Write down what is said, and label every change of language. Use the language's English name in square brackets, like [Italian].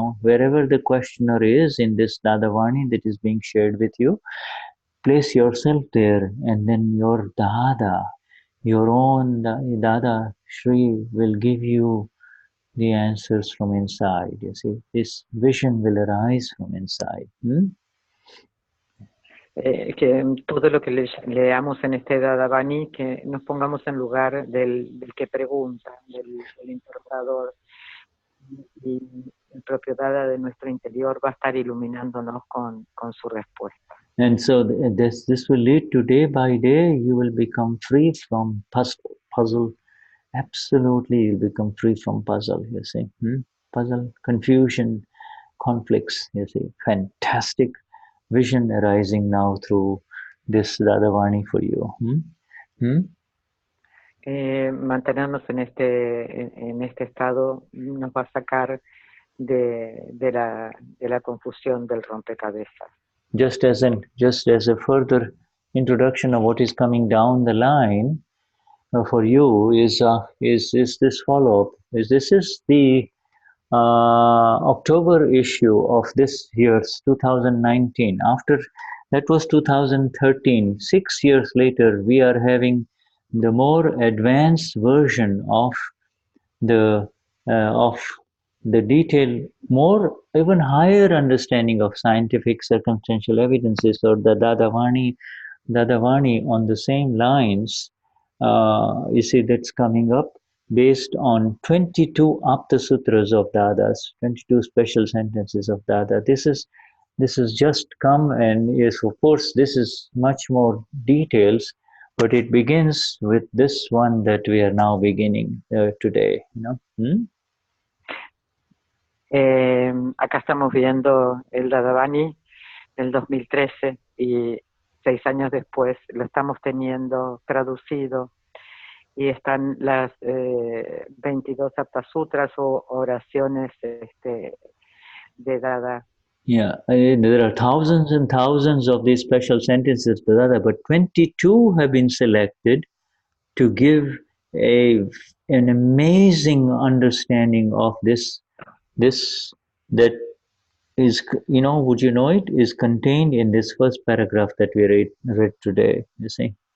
[English] Wherever the questioner is in this Dadavani that is being shared with you, place yourself there, and then your Dada, your own Dada Shri will give you the answers from inside. You see, this vision will arise from inside. [Spanish] Que todo lo que leamos en este Dadavani, que nos pongamos en lugar del que pregunta, del interrogador, y el propio Dada de nuestro interior va a estar iluminándonos con su respuesta. [English] And so this will lead to day by day you will become free from puzzle. Absolutely, you'll become free from puzzle, you see. Puzzle, confusion, conflicts, you see. Fantastic vision arising now through this Dadavani for you. [Spanish] Mantenernos en este estado nos va a sacar de la confusión del rompecabezas. [English] Just as a further introduction of what is coming down the line for you is this follow-up. This is the October issue of this year's 2019. After that was 2013. 6 years later, we are having the more advanced version of the detail, more even higher understanding of scientific circumstantial evidences, or the Dadavani on the same lines. You see, that's coming up based on 22 Apta Sutras of Dadas, 22 special sentences of Dada. This is just come, and yes, of course, this is much more details, but it begins with this one that we are now beginning today. [Spanish] Acá estamos viendo el Dadavani del 2013 y 6 años después lo estamos teniendo traducido y están las 22 Aptasutras o oraciones de Dada. [English] Yeah, there are thousands and thousands of these special sentences to Dada, but 22 have been selected to give an amazing understanding of this that is, would you know it, is contained in this first paragraph that we read today, you see.